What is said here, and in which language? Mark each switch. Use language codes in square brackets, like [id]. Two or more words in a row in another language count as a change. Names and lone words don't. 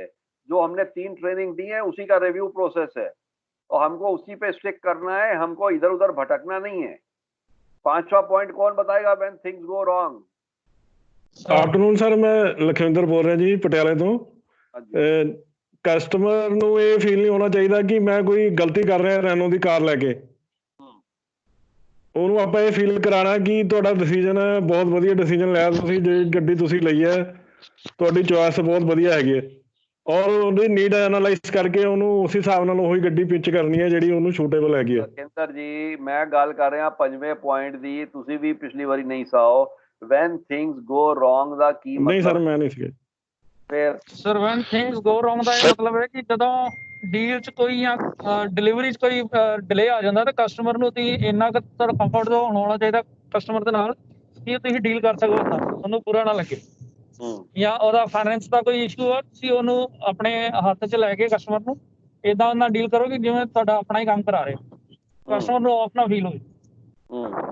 [hi] जो हमने 3 ट्रेनिंग दी है उसी का [en] review process [hi] है, तो हमको उसी पे स्टिक करना है, हमको इधर उधर भटकना नहीं है। 5वां पॉइंट कौन बताएगा? [en] when things go wrong. afternoon sir, [pa] ਮੈਂ ਲਖਵਿੰਦਰ ਬੋਲ ਰਿਹਾ ਜੀ ਪਟਿਆਲੇ ਤੋਂ। कस्टमर ਨੂੰ ਇਹ ਫੀਲ ਨਹੀਂ ਹੋਣਾ ਚਾਹੀਦਾ ਕਿ ਮੈਂ ਕੋਈ ਗਲਤੀ ਕਰ ਰਿਹਾ ਰੈਨੋ ਦੀ ਕਾਰ ਲੈ ਕੇ। ਉਹਨੂੰ ਆਪਾਂ ਇਹ ਫੀਲ ਕਰਾਣਾ ਕਿ ਤੁਹਾਡਾ ਡਿਸੀਜਨ ਬਹੁਤ ਵਧੀਆ ਡਿਸੀਜਨ ਲਿਆ ਤੁਸੀਂ, ਜੇ ਗੱਡੀ ਤੁਸੀਂ ਲਈ ਹੈ ਤੁਹਾਡੀ ਚੋਇਸ ਬਹੁਤ ਵਧੀਆ ਹੈਗੀ ਹੈ, ਔਰ ਉਹਦੀ [en] need analyse [pa] ਕਰਕੇ ਉਹਨੂੰ ਉਸ ਹਿਸਾਬ ਨਾਲ ਉਹੀ ਗੱਡੀ ਪਿਚ ਕਰਨੀ ਹੈ ਜਿਹੜੀ ਉਹਨੂੰ ਸੂਟੇਬਲ ਹੈਗੀ ਹੈ। ਕੇਂਦਰ ਜੀ ਮੈਂ ਗੱਲ ਕਰ ਰਿਹਾ 5ਵੇਂ ਪੁਆਇੰਟ ਦੀ, ਤੁਸੀਂ ਵੀ ਪਿਛਲੀ ਵਾਰੀ ਨਹੀਂ ਸਾਓ। [en] when things go wrong [pa] ਦਾ ਕੀ ਮਤਲਬ? ਨਹੀਂ ਸਰ ਮੈਂ ਨਹੀਂ ਸੀ। ਫਿਰ ਸਰ [en] when things go wrong [pa] ਦਾ ਇਹ ਮਤਲਬ ਹੈ ਕਿ ਜਦੋਂ ਡੀਲ 'ਚ ਕੋਈ ਜਾਂ ਡਿਲੀਵਰੀ 'ਚ ਕੋਈ ਡਿਲੇ ਆ ਜਾਂਦਾ ਤਾਂ ਕਸਟਮਰ ਨੂੰ ਤੁਸੀਂ ਇੰਨਾ ਕੁ ਤੁਹਾਡਾ ਕੰਫਰਟ ਹੋਣਾ ਚਾਹੀਦਾ ਕਸਟਮਰ ਦੇ ਨਾਲ ਕਿ ਤੁਸੀਂ ਡੀਲ ਕਰ ਸਕੋ, ਉਹਨੂੰ ਬੁਰਾ ਨਾ ਲੱਗੇ। ਜਾਂ ਉਹਦਾ ਫਾਈਨੈਂਸ ਦਾ ਕੋਈ ਇਸ਼ੂ ਆ, ਤੁਸੀਂ ਉਹਨੂੰ ਆਪਣੇ ਹੱਥ 'ਚ ਲੈ ਕੇ ਕਸਟਮਰ ਨੂੰ ਏਦਾਂ ਨਾਲ ਡੀਲ ਕਰੋ ਕਿ ਜਿਵੇਂ ਤੁਹਾਡਾ ਆਪਣਾ ਹੀ ਕੰਮ ਕਰਾ ਰਹੇ, ਕਸਟਮਰ ਨੂੰ ਆਫ ਨਾ ਫੀਲ ਹੋਵੇ।